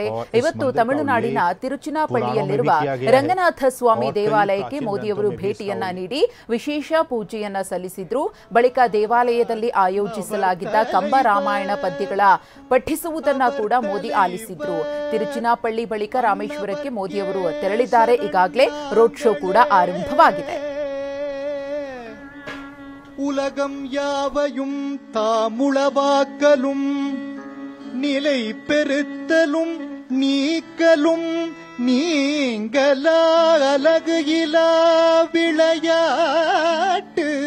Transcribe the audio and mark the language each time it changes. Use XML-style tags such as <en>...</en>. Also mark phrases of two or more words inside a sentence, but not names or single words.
<kn>ಇವತ್ತು ತಮಿಳುನಾಡಿನ ತಿರುಚಿನಾಪಳ್ಳಿಯಲ್ಲಿರುವ ರಂಗನಾಥ ಸ್ವಾಮಿ ದೇವಾಲಯಕ್ಕೆ ಮೋದಿಯವರು ಭೇಟಿಯನ್ನ ನೀಡಿ ವಿಶೇಷ ಪೂಜೆಯನ್ನ ಸಲ್ಲಿಸಿದ್ರು. ಬಳಿಕ ದೇವಾಲಯದಲ್ಲಿ ಆಯೋಜಿಸಲಾಗಿದ್ದ ಕಂಬ ರಾಮಾಯಣ ಪದ್ಯಗಳ ಪಠಿಸುವುದನ್ನ ಕೂಡ ಮೋದಿ ಆಲಿಸಿದ್ರು. ತಿರುಚಿನಾಪಳ್ಳಿ ಬಳಿಕ ರಾಮೇಶ್ವರಕ್ಕೆ ಮೋದಿಯವರು ತೆರಳಿದ್ದಾರೆ. ಈಗಾಗಲೇ ರೋಡ್ ಶೋ ಕೂಡ ಆರಂಭವಾಗಿದೆ.</kn> <ta>உலகம் யாவையும் தாமுளவாக்கலும் நிலை பெறுத்தலும் நீக்கலும் நீங்களா அழகு இலா விளையாட்டு</ta>